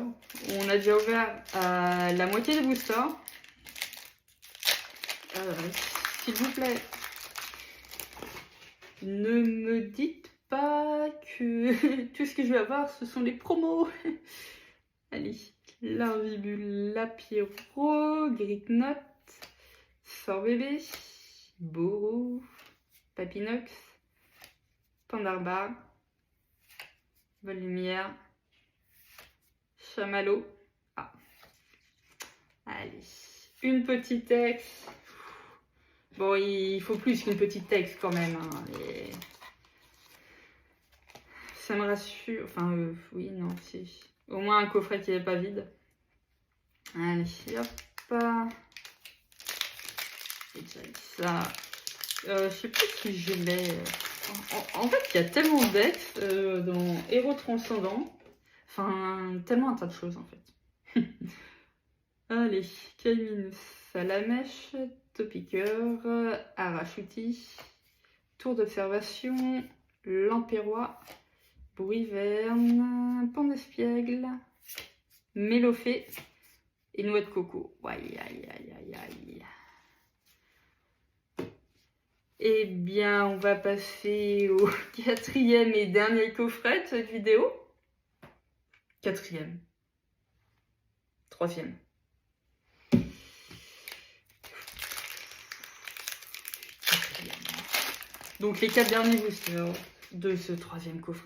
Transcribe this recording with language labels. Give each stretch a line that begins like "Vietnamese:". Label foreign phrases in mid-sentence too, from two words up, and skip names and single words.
French: On a déjà ouvert la moitié des boosters. S'il vous plaît, ne me dites pas que tout ce que je vais avoir, ce sont les promos. Allez, Larvibule, Lapiro, Gricknote, Sorbébé, Boro, Papinox, Pandarbar, Volumière, Chamallow. Ah. Allez, une petite ex. Bon, il faut plus qu'une petite ex quand même. Hein, et... ça me rassure. Enfin, oui, non, si. Au moins un coffret qui n'est pas vide. Allez, hop. Et déjà ça. Je sais pas si je l'ai. En fait, il y a tellement d'ex dans Héros Transcendant. Enfin, tellement un tas de choses en fait. Allez, Kaiminus, Salamèche, Topiqueur, Arachuti, Tour d'observation, Lampérois, Bruiverne, Pan d'Espiègle, Mélophée et Noix de coco. Aïe, aïe, aïe, aïe, aïe. Eh bien, on va passer au quatrième et dernier coffret de cette vidéo. Quatrième. Troisième. Donc les 4 derniers boosters de ce troisième coffret.